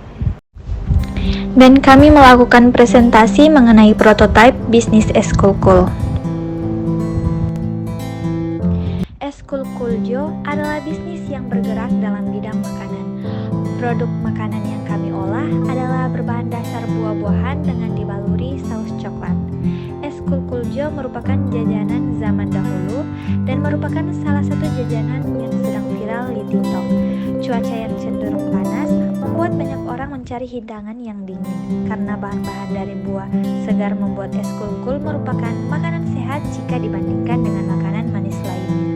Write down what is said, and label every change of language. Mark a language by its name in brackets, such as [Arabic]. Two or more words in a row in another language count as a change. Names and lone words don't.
[Indonesian] Dan kami melakukan presentasi mengenai prototipe bisnis Es-Cool-Cool. Es-Cool-Cool Jo adalah bisnis yang bergerak dalam bidang makanan. Produk makanan yang kami olah adalah berbahan dasar buah-buahan dengan dibaluri saus coklat. Es-Cool-Cool Jo merupakan jajanan zaman dahulu dan merupakan salah satu jajanan yang sedang viral di TikTok. Cuaca yang cenderung panas membuat banyak orang mencari hidangan yang dingin. Karena bahan-bahan dari buah segar membuat Es-Cool-Cool merupakan makanan sehat jika dibandingkan dengan makanan manis lainnya.